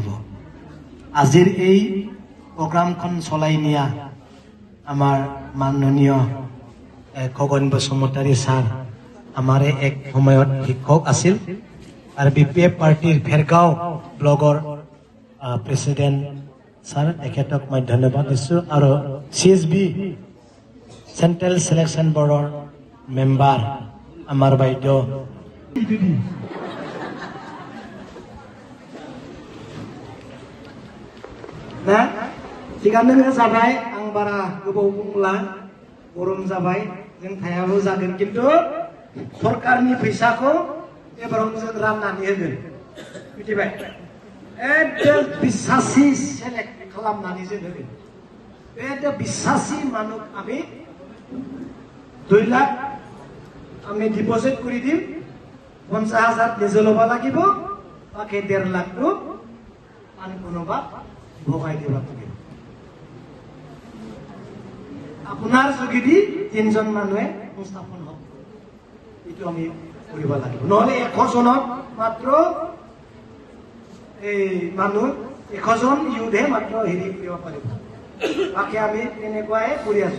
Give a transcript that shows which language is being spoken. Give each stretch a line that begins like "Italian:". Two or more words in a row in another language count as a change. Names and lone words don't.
Assamese: আজিৰ এই প্ৰগ্ৰামখন চলাই নিয়া আমাৰ মাননীয় খগন বসুমতাৰী ছাৰ আমাৰ এক সময়ত শিক্ষক আছিল, আৰু BPF পাৰ্টিৰ ভেৰগাঁও ব্লগৰ প্ৰেচিডেণ্ট ছাৰ, তেখেতক মই ধন্যবাদ দিছোঁ। আৰু CSB
English: central selection boardৰ member
Assamese: আমার বাইদেউ nah
Bodo: थिगानो जाबाय आं बारा गोबाव बुंला गरम जाबाय जों थायाबो जागोन किन्तु सरकारनि फैसाखौ एबाराव जों राननानै होगोन मिथिबाय एकदम বিশ্বাসী सेलेक्ट खालामनानै जों होगोन एकदम
Assamese: বিশ্বাসী মানুহ আমি 2 লাখ আমি ডিপোজিট কৰি দিম 50,000 নিজে ল'ব লাগিব বাকি 1.5 লাখটো আন কোনোবা ভগাই দিব লাগিব আপোনাৰ যোগেদি 3 জন মানুহে সংস্থাপন হ'ব এইটো আমি কৰিব লাগিব নহলে 100 জনক মাত্ৰ এই মানুহ 100 জন ইউথে মাত্ৰ হেৰি কৰিব পাৰিব বাকী আমি তেনেকুৱাই কৰি আছো।